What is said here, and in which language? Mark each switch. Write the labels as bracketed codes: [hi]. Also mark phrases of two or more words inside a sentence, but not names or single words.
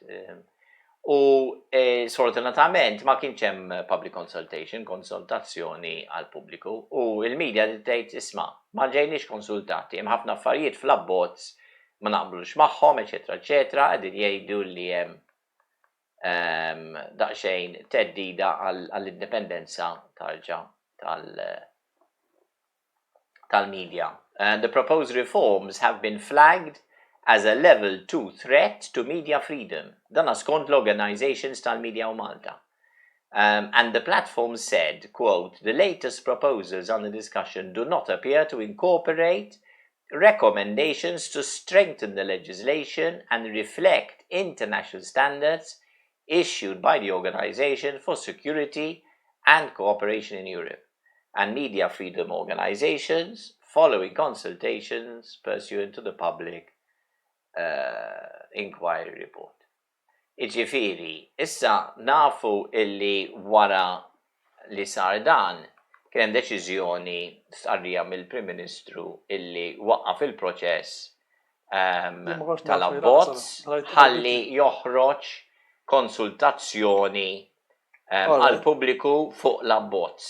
[mt] U sfortunatament ma kienx hemm [en] public consultation, [mt] konsultazzjoni għal pubbliku, u il-medja tgħid isma' ma ġejniex konsultati, hemm ħafna affarijiet fl-abbozz ma naqblux magħhom, eċetera, eċetera, qegħdin jgħidu li hemm daqsxejn teddida għall-indipendenza tal-media. [en] The proposed reforms have been flagged as a level 2 threat to media freedom. [mt] Dan skont l-organizations tal-media u Malta. [en] And the platform said, quote, the latest proposals on the discussion do not appear to incorporate recommendations to strengthen the legislation and reflect international standards issued by the Organization for Security and Cooperation in Europe and media freedom organizations following consultations pursuant to the public inquiry report. [mt] Iġifieri, issa nafu illi wara li sar dan kien hemm deċiżjoni stqarrija mill-Prim Ministru illi waqqaf il-proċess tal-abbozz ħalli joħroġ konsultazzjoni għal pubbliku fuq l-abbozz.